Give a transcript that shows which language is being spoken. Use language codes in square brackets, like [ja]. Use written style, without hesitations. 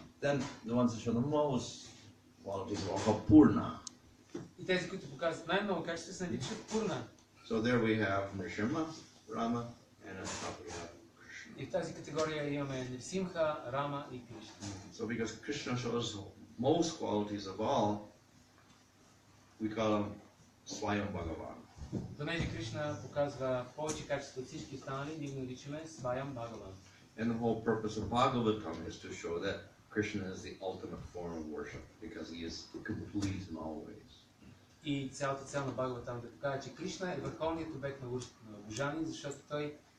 [en] Then the ones that show the most qualities are all called Purna. [bg] И тези, които показват най-много качества, се наричат Пурна. [en] So there we have Nrsimha, Rama, and on top we have Krishna. [bg] И в тази категория имаме Нрсимха, Рама и Кришна. [en] So because Krishna shows most qualities of all, we call him Swayam Bhagavan. [bg] Понеже Кришна показва повече качества от всички останали, ние го наричаме Сваям Бхагаван. [en] And the whole purpose of Bhagavatam is to show that Krishna is the ultimate form of worship because he is complete in all ways. [bg] И цялата цел на Бхагаватам да покаже, че Кришна е върховният обект на обожание, защото той